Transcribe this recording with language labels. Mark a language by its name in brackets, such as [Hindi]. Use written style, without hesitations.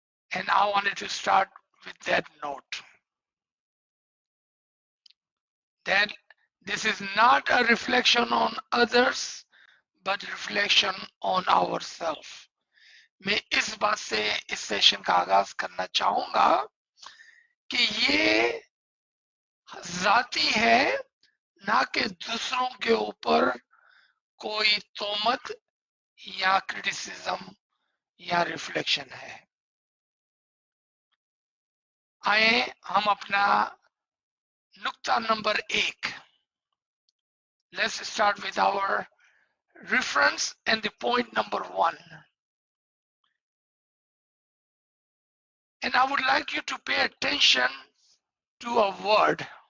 [English] And I wanted to start with that note. That this is not a reflection on others, but reflection on ourselves. [Hindi] मैं इस बात से इस session का आगाज करना चाहूंगा कि ये जाती है, ना कि दूसरों के ऊपर कोई तोमत या क्रिटिसिज्म या रिफ्लेक्शन है। आए हम अपना नुक्ता number 1, [English] let's start with our reference and the point number 1. And I would like you to pay attention to a word.